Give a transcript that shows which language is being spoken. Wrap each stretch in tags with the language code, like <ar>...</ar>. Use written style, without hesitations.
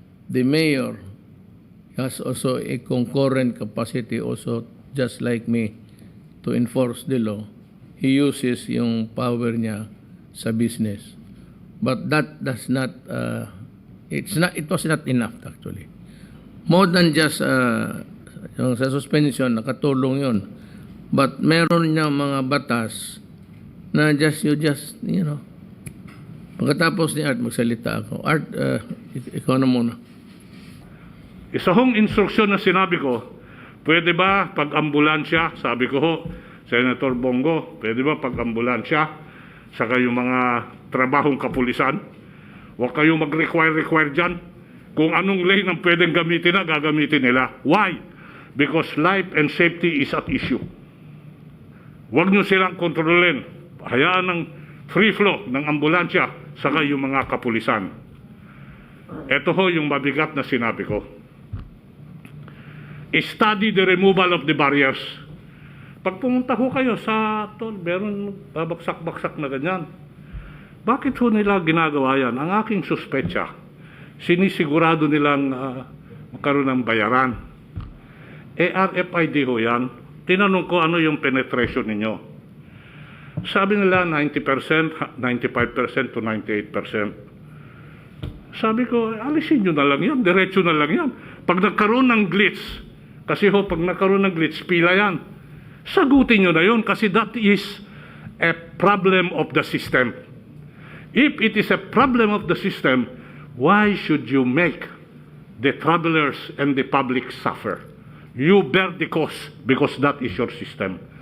<en>The mayor has also a concurrent capacity also, just like me, to enforce the law. He uses yung power niya sa business. But that does not, it was not enough actually. More than just</en> <tl>yung sa suspension, nakatulong yun. But meron niya mga batas na</tl> <en>you know,</en> <tl>pagkatapos ni Art magsalita ako. Art, ikaw na muna. Isa hong instruksyon na sinabi ko, pwede ba pag-ambulansya, sabi ko ho, Senator Bongo, pwede ba pag-ambulansya, saka yung mga trabahong kapulisan, huwag kayong mag-require dyan. Kung anong lane ang pwedeng gamitin na, gagamitin nila.</tl> <en>Why? Because life and safety is at issue.</en> <tl>Huwag nyo silang kontrolin. Hayaan ng free flow ng ambulansya, saka yung mga kapulisan. Ito ho yung mabigat na sinabi ko.</tl> <en>Study the removal of the barriers.</en> <tl>Pag pumunta ho kayo sa tol, meron babaksak-baksak na ganyan. Bakit ho nila ginagawa yan? Ang aking suspetsa, sinisigurado nilang magkaroon ng bayaran. RFID ho yan. Tinanong ko ano yung penetration ninyo. Sabi nila 90%, 95% to 98%. Sabi ko, alisin nyo na lang yan, diretso na lang yan. Pag nagkaroon ng glitch, kasi ho, pag nagkaroon ng glitch, pila yan. Sagutin nyo na yun kasi</tl> <en>that is a problem of the system. If it is a problem of the system, why should you make the travelers and the public suffer? You bear the cost because that is your system.</en>